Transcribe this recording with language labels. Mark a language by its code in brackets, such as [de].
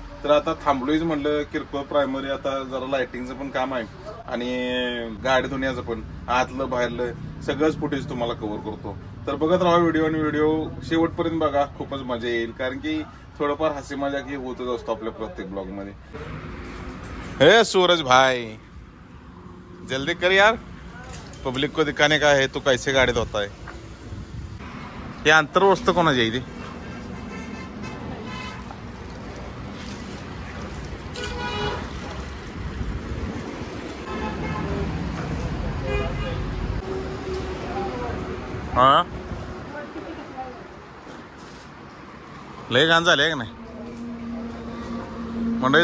[mr] तर आता थांबलोयच म्हणलं. किरकोळ प्रायमरी आता जरा लाइटिंगचं पण काम आहे आणि गाडी धुण्याचं पण, आतलं बाहेरलं सगळंच फुटेज तुम्हाला कव्हर करतो. तर बघत राहा व्हिडिओ आणि व्हिडिओ शेवटपर्यंत बघा. खूपच मजा येईल कारण की थोडंफार हसी मजाक ही होतच असतो आपल्या प्रत्येक ब्लॉग मध्ये. [hi] हे सूरज भाई जल्दी कर यार, पब्लिक को दिखाने का है तू कैसे गाडीत होता है. [mr] हे आंतरवस्त कोणाची आहे ती? हा लय घाण झाले का नाही मंडळी.